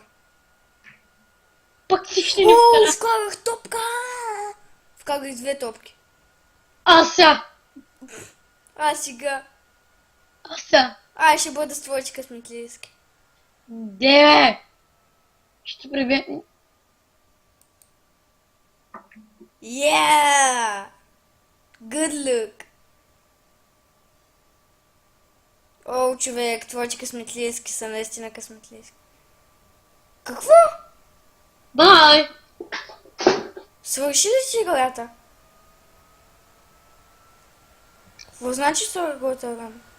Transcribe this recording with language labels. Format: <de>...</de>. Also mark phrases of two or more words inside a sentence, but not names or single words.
<bg>Пък ти ще ни О, вкара. вкарах топка! Вкарах две топки. Ася. А сега. Ася. Ай, ще бъда с твоите късметлийски. Де. Ще прибегне.</bg> <en>Yeah! Good look!</en> <bg>О, човек, твоите късметлийски са наистина късметлийски. Какво? Бай. Свърши ли си играта? Какво значи свърши?</bg>